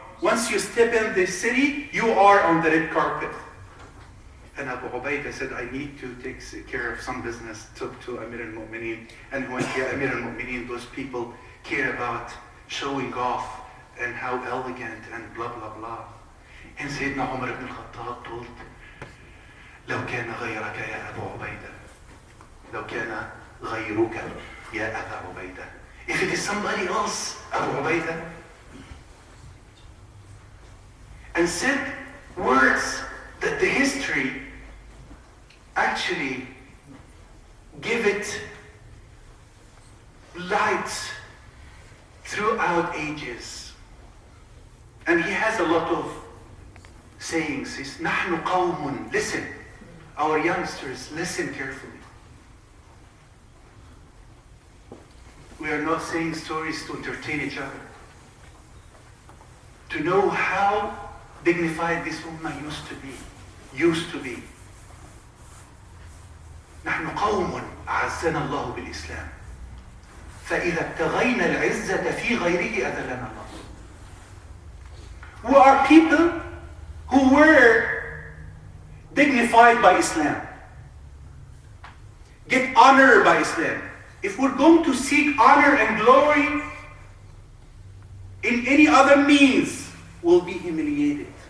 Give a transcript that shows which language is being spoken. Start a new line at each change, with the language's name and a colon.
English: Once you step in the city, you are on the red carpet. And Abu Ubaidah said, I need to take care of some business, took to Amir al-Mu'mineen. And when Amir al-Mu'mineen, those people care about showing off and how elegant and blah, blah, blah. And Sayyidina Umar ibn al-Khattab told,
Arabic: لو كان غيرك يا أبو عبيدة لو كان غيرك يا أبا عبيدة.
English: If it is somebody else, Abu Ubaidah, and said words that the history actually give it light throughout ages. And he has a lot of sayings. He's
Arabic: نحن قوم.
English: Listen, our youngsters, listen carefully. We are not saying stories to entertain each other. To know how dignified this ummah used to be.
Arabic: نحن قوم أعزنا الله بالإسلام فإذا ابتغينا العزة في غيره أذلنا الله.
English: We are people who were dignified by Islam, get honor by Islam. If we're going to seek honor and glory in any other means, we'll be humiliated.